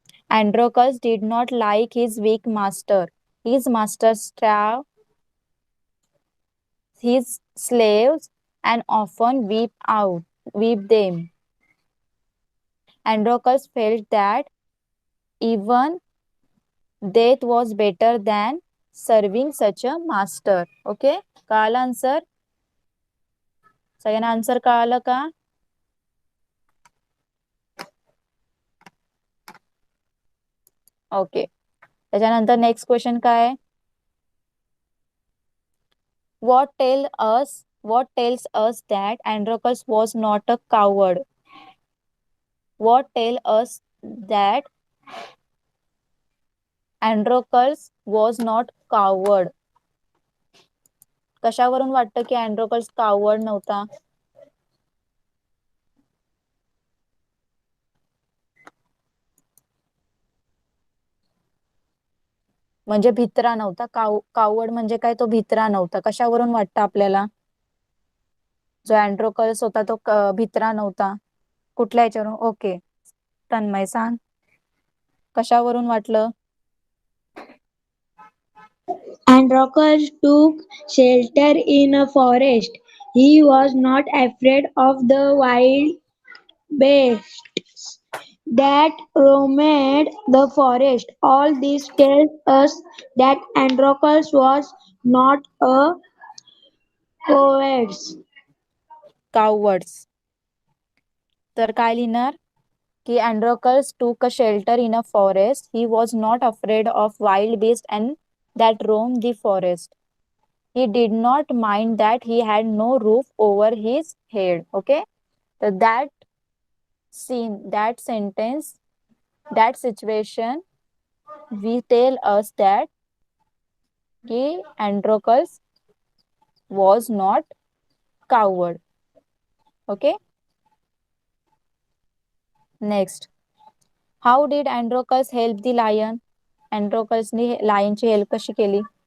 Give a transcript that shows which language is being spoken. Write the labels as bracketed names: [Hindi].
[English] Androcles did not like his weak master. His master starved his slaves and often whipped them. Androcles felt that even death was better than serving such a master. [Marathi] Okay, कळालं answer? सगळ्यांना answer कळालं का? Okay, त्याच्यानंतर next question काय? [English] What tells us that Androcles was not a coward? What tells us that Androcles was not coward? [Marathi] कशावरून वाटतं की Androcles coward नव्हता? म्हणजे भित्रा नव्हता. कावर्ड म्हणजे काय? तो भित्रा नव्हता. कशावरून वाटतं आपल्याला जो अँड्रोकल्स होता तो भित्रा नव्हता? कुठल्या याच्यावरून? ओके, तन्मय सांग, कशावरून वाटलं? [English] Androcles took shelter in a forest. He was not afraid of the wild beasts. that roamed the forest. All this tells us that Androcles was not a coward. Cowards. [Marathi] तर काय लिहिणार की [English] Androcles took a shelter in a forest. He was not afraid of wild beasts and that roamed the forest. He did not mind that he had no roof over his head. Okay, so that scene, that sentence, that situation, we tell us that कि Androcles was not coward. Okay, next, how did Androcles help the lion? [Marathi] Androcles ने lion ची help कशी केली?